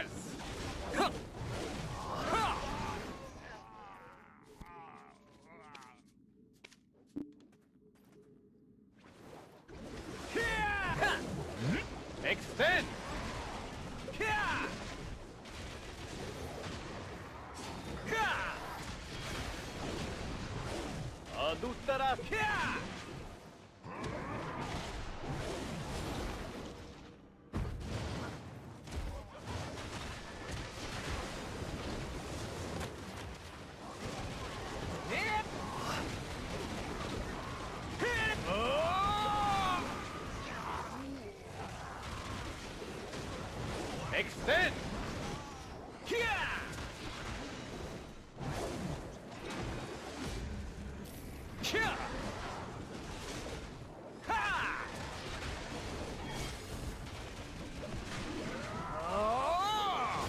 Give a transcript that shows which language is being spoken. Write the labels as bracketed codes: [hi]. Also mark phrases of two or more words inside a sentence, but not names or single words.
[en] Ha! Ha! Yeah! Extend! Yeah! Yeah! Adutara Kya! Hit! Hit! Oh! Extend! Kya! Kya! Ha! Oh!